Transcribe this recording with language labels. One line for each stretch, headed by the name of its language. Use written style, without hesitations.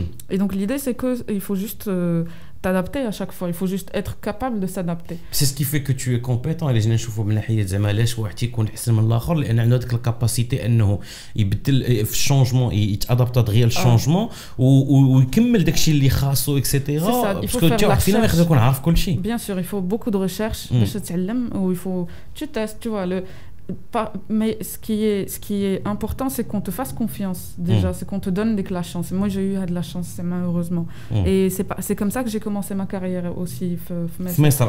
French: Et donc l'idée c'est que il faut juste t'adapter à chaque fois, il faut juste être capable de s'adapter. C'est ce qui fait que tu es compétent.
Arabic: اللي جينا نشوفوا من ناحيه زعما علاش واحد تيكون احسن من الاخر لان عنده ديك الكاباسيتي انه يبدل في الشونجمون يتادابتا دغيا الشونجمون ويكمل داكشي اللي خاصو اكسيتيرا باسكو حتى واحد فينا ما يقدر يكون عارف كل شيء.
French: Bien sûr, il faut beaucoup de recherche
Arabic: باش تتعلم
French: و il faut tu testes, tu vois le mais ce qui est important c'est qu'on te fasse confiance déjà, c'est qu'on te donne de la chance. Moi j'ai eu de la chance malheureusement et c'est comme ça que j'ai commencé ma carrière aussi Messer.